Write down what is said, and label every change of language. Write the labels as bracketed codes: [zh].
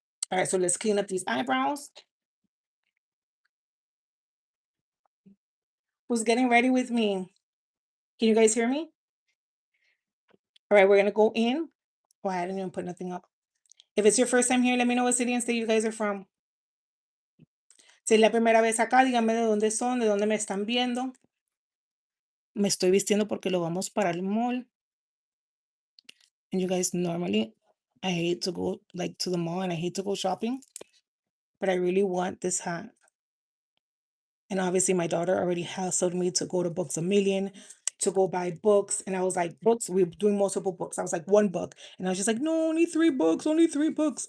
[en] All right, so let's clean up these eyebrows. Who's getting ready with me? Can you guys hear me? All right, we're gonna go in. Oh, I didn't even put nothing up. If it's your first time here, let me know what city and state you guys are from. [es] Si es la primera vez acá, díganme de dónde son, de dónde me están viendo. Me estoy vistiendo porque lo vamos para el mall. [en] And you guys, normally I hate to go like to the mall and I hate to go shopping, but I really want this hat. And obviously my daughter already hassled me to go to Books a Million to go buy books. And I was like, books, we're doing multiple books. I was like, one book. And I was just like, no, only three books, only three books.